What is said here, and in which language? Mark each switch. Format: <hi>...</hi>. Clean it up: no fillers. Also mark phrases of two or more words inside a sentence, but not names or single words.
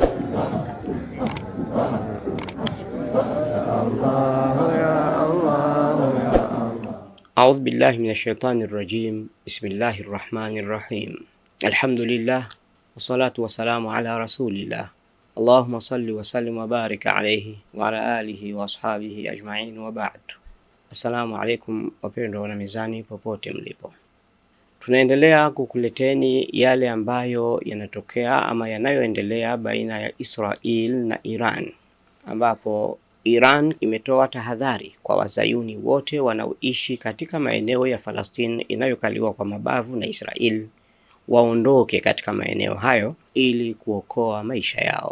<ar>أعوذ بالله من الشيطان الرجيم. بسم الله الرحمن الرحيم. الحمد لله والصلاة والسلام على رسول الله. اللهم صل وسلم وبارك عليه وعلى آله وأصحابه أجمعين وبعد. السلام عليكم</ar> <sw>wapendwa wana mizani popote mlipo. Tunaendelea kukuleteni yale ambayo yanatokea ama yanayoendelea baina ya Israel na Iran, ambapo Iran imetoa tahadhari kwa wazayuni wote wanaoishi katika maeneo ya Palestina inayokaliwa kwa mabavu na Israel waondoke katika maeneo hayo ili kuokoa maisha yao.</sw>